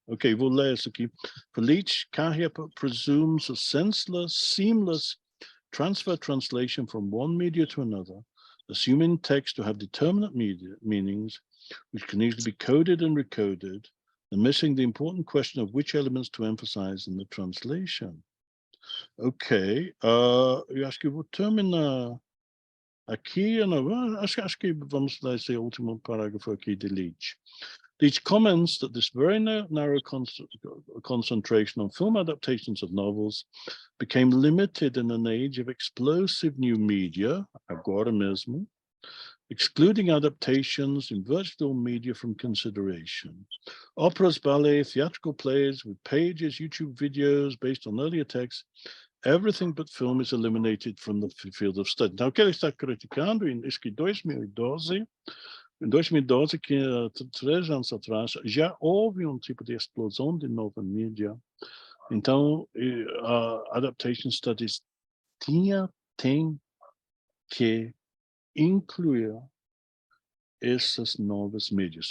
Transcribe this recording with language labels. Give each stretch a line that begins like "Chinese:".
Portuguese: Okay, vou ler isso aqui.
English: For Leach, Cahill presumes a senseless, seamless transfer translation from one media to another, assuming text to have determinate meanings, which can easily be coded and recoded, and missing the important question of which elements to emphasize in the translation.
Portuguese: Ok, eu acho que eu vou terminar aqui. Acho que vamos ler esse último parágrafo aqui de Leach.
English: Leach comments that this very narrow concentration on film adaptations of novels became limited in an age of explosive new media,
Portuguese: agora mesmo,
English: excluding adaptations in virtual media from consideration. Operas, ballet, theatrical plays with pages, YouTube videos based on earlier texts, everything but film is eliminated from the field of study.
Portuguese: Então, o que ele está criticando, em 2012, que 3 anos atrás, já houve um tipo de explosão de nova mídia. Então, a Adaptation Studies tem que incluir essas novas mídias.